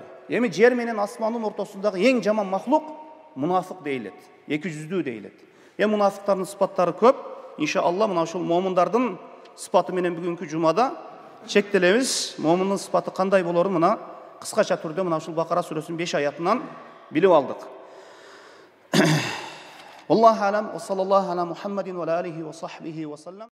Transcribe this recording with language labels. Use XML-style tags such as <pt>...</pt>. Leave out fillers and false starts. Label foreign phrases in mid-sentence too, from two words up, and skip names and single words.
<ky>Эми жер менен асмандын ортосундагы эң жаман махлук мунафык дейилет, 2 жүздүү дейилет. Мунафыктардын сыпаттары көп. Иншалла мына ушул момундардын сыпаты менен бүгүнкү жумада чектелебиз. Момундун сыпаты кандай болорун мына кыскача түрдө мына ушул Бакара сүрөсүнүн 5 аятынан билип алдык.</ky> <ar>الله أعلم وصلى الله على محمد وعليه وصحبه وسلم.</ar>